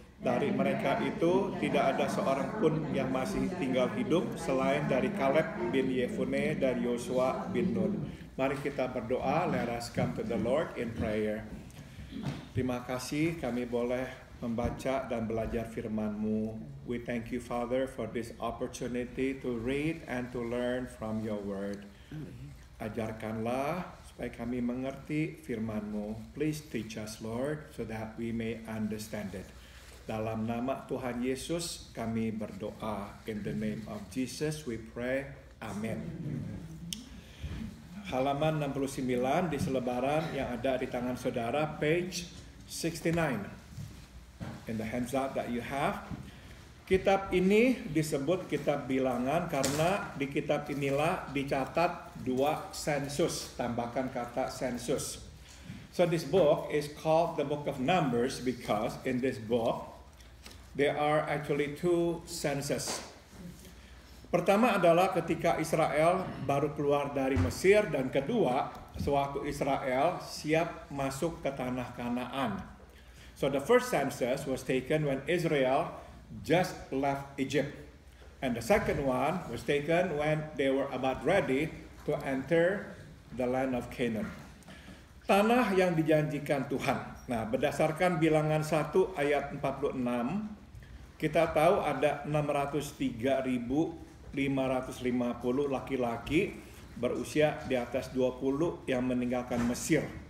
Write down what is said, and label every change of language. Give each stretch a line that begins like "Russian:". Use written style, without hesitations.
Indonesian: Dari mereka itu tidak ada seorang pun yang masih tinggal hidup selain dari Kaleb bin Yefune dan Yosua bin Nun. Mari kita berdoa.
English: Let us come to the Lord in prayer.
Indonesian: Terima kasih kami boleh membaca dan belajar firman-Mu.
English: We thank you, Father, for this opportunity to read and to learn from your word.
Indonesian: Ajarkanlah supaya kami mengerti firman-Mu.
English: Please teach us, Lord, so that we may understand it.
Indonesian: Dalam nama Tuhan Yesus kami berdoa.
English: In the name of Jesus we pray. Amin.
Indonesian: Halaman 69 di selebaran yang ada di tangan saudara,
English: page 69. In the handout that you have.
Indonesian: Kitab ini disebut kitab Bilangan karena di kitab inilah dicatat 2 sensus, tambahkan kata sensus.
English: So this book is called the Book of Numbers because in this book there are actually 2 census.
Indonesian: Pertama adalah ketika Israel baru keluar dari Mesir, dan kedua sewaktu Israel siap masuk ke tanah Kanaan.
English: So the first census was taken when Israel just left Egypt. And the second one was taken when they were about ready to enter the land of Canaan.
Indonesian: Tanah yang dijanjikan Tuhan. Nah, berdasarkan bilangan 1 ayat 46, kita tahu ada 603.550 laki-laki berusia di atas 20 yang meninggalkan Mesir.